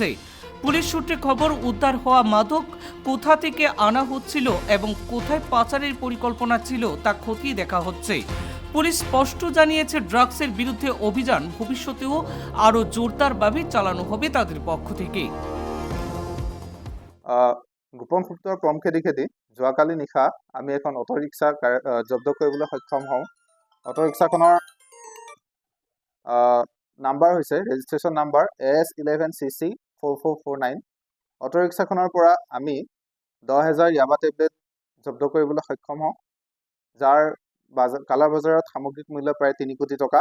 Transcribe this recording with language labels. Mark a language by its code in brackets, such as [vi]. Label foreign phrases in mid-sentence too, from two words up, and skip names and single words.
[bn] পুলিশ সূত্রে খবর, উদ্ধার হওয়া মাদক কোথা থেকে আনা হচ্ছিল এবং কোথায় পাচারের পরিকল্পনা ছিল তা খতিয়ে দেখা হচ্ছে। পুলিশ স্পষ্ট জানিয়েছে, ড্রাগসের বিরুদ্ধে অভিযান ভবিষ্যতেও আরও জোরদারভাবে চালানো হবে তাদের পক্ষ থেকে। [as] গোপন সূত্ৰৰ ক্ৰম খেদি যোৱাকালি নিশা আমি এখন অটোৰিক্সা জব্দ কৰিবলৈ সক্ষম হওঁ। অটোৰিক্সাখনৰ নাম্বাৰ হৈছে [en] registration number [as] AS11CC 4449। অটোৰিক্সাখনৰ পৰা আমি ১০,০০০ ইয়াবা টেবলেট জব্দ কৰিবলৈ সক্ষম হওঁ, যাৰ কালা বজাৰত সামগ্ৰিক মূল্য প্ৰায় ৩ কোটি টকা।